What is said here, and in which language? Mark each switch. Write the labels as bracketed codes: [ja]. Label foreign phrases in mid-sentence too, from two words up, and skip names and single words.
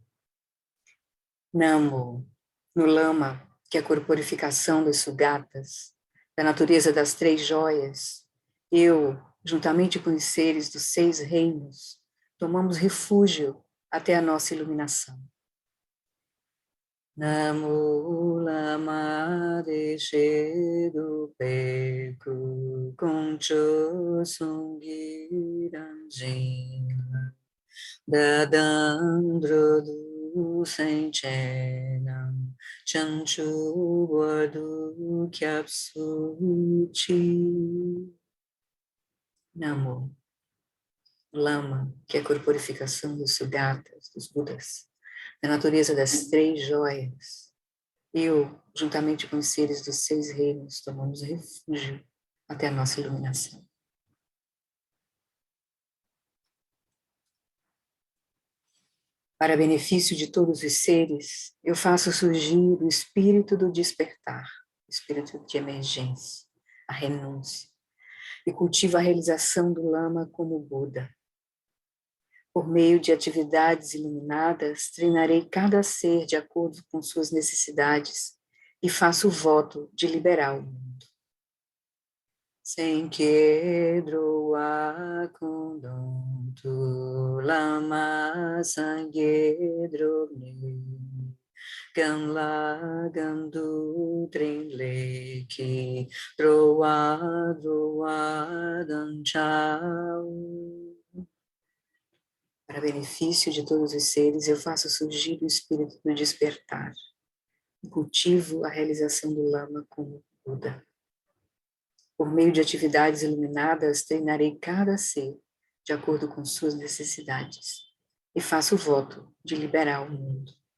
[pt] Namo, no Lama, que é a corporificação das sugatas, da natureza das 3 joias, eu, juntamente com os seres dos 6 reinos, tomamos refúgio até a nossa iluminação. [bo] ན་མོ། བླ་མ་བདེ་གཤེགས་ཀུན་འདུས་དཀོན་མཆོག་གསུམ་གྱི་ངོ་བོ་ལ། བདག་དང་འགྲོ་དྲུག་སེམས་ཅན་རྣམས། བྱང་ཆུབ་བར་དུ་སྐྱབས་སུ་མཆི. [pt] Namo Lama, que é a corporificação dos Sugatas, dos Budas, da natureza das 3 joias. Eu, juntamente com os seres dos 6 reinos, tomamos refúgio até a nossa iluminação. Para benefício de todos os seres, eu faço surgir o espírito do despertar, espírito de emergência, a renúncia, e cultivo a realização do Lama como Buda. Por meio de atividades iluminadas, treinarei cada ser de acordo com suas necessidades e faço o voto de liberar o mundo. [bo] སེམས་བསྐྱེད་འགྲོ་ཀུན་དོན་དུ་བླ་མ་སངས་རྒྱས་སུ་སྒྲུབ། གང་ལ་གང་འདུལ་ཕྲིན་ལས་ཀྱིས། འགྲོ་བ་འདྲེན་པར་དམ་བཅའ་འོ. [pt] Para benefício de todos os seres, eu faço surgir o espírito do despertar e cultivo a realização do Lama como Buda. Por meio de atividades iluminadas, treinarei cada ser de acordo com suas necessidades e faço o voto de liberar o mundo.